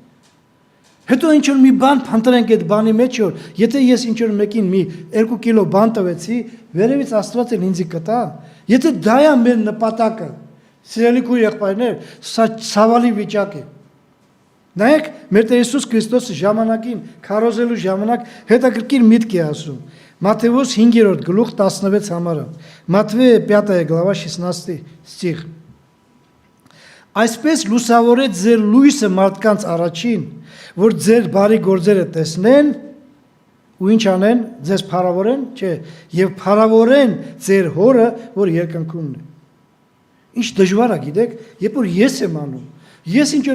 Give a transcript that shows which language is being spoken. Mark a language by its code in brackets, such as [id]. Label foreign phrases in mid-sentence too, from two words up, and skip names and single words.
[hy] Հետո ինչ որ մի բան փնտրենք այդ բանի մեջ, որ եթե ես ինչ որ մեկին մի 2 կիլո բան տվեցի, վերևից Աստված էլ ինձ կտա։ Եթե դա է մեր նպատակը, սիրելի քույր եղբայրներ, սա ցավալի վիճակ է։ Նայեք, մեր Տեր Հիսուս Քրիստոսը ժամանակին քարոզելու ժամանակ հետաքրքիր միտք է ասում։ Մատթեոս 5-րդ գլուխ 16 համարը։ [ru] Матвея 5 глава 16 стих։ [hy] Այսպես լուսավորեց ձեր լույսը մարդկանց առաջին, որ ձեր բարի գործերը տեսնեն ու ինչ անեն, ձեզ փառավորեն, չէ, եւ փառավորեն ձեր հորը, որ երկնքումն է։ Ինչ դժվար է, գիտեք, երբ որ ես եմ անում, ես ինչ որ